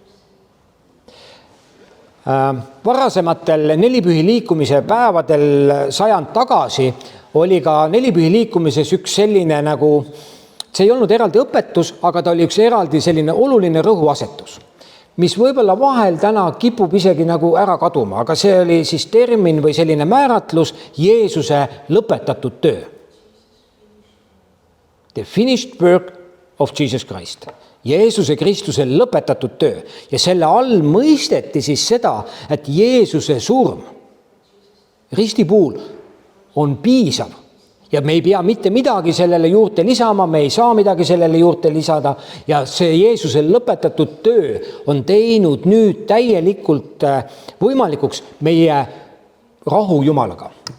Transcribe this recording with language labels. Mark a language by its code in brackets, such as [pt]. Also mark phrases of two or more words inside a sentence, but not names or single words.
[et] Varasematel nelipühi liikumise päevadel sajand tagasi oli ka nelipühi liikumises üks selline nagu, see ei olnud eraldi õpetus, aga ta oli üks eraldi selline oluline rõhuasetus, mis võib-olla vahel täna kipub isegi nagu ära kaduma, aga see oli siis termin või selline määratlus Jeesuse lõpetatud töö. [en] The finished work of Jesus Christ. [et] Jeesuse Kristuse lõpetatud töö ja selle all mõisteti siis seda, et Jeesuse surm risti puhul on piisav ja me ei pea mitte midagi sellele juurde lisama, me ei saa midagi sellele juurde lisada ja see Jeesuse lõpetatud töö on teinud nüüd täielikult võimalikuks meie rahu Jumalaga.